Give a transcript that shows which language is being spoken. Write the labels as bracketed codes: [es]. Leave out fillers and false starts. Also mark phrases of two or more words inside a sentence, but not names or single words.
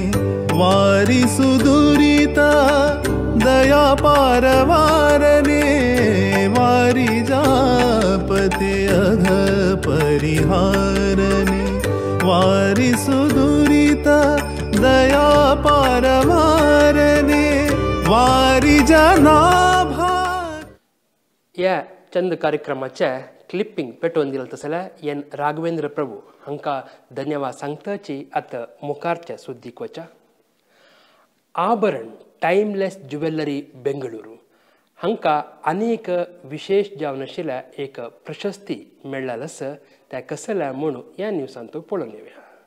[sa] वारी सुदुरिता दया पारवारने वारी जापते अघ परिहारने वारी सुदुरिता दया पारवारने वारी जनाभा. [kok] या चंद कार्यक्रमाच्या क्लिपिंग पेटोवन दिलं तसल्या एन राघवेंद्र प्रभू हांका धन्यवाद सांगताची आतां मुखारच्या सुद्दीक वचा. आभरण टाइमलेस ज्युवेलरी बेंगळुरू हांका अनेक विशेष जावन आशिल्ल्या एक प्रशस्ती मेळ्ळाल आसा त्या कसल्या म्हणून या न्यूसांतू पळोवन येवया.